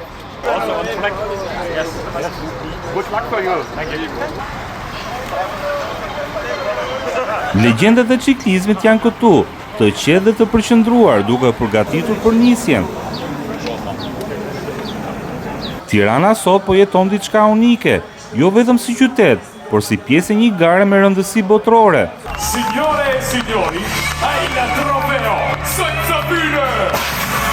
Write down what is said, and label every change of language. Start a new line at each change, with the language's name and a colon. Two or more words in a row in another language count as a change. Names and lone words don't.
Albanian: Legjendat e ciklizmit janë këtu, të qetë dhe të përqendruar, duke përgatitur për nisjen. Tirana sot po jeton diçka unike, jo vetëm si qytet, por si pjesë e një gare me rëndësi botërore.
Italian: Signore e signori, ai la trofeo senza fine!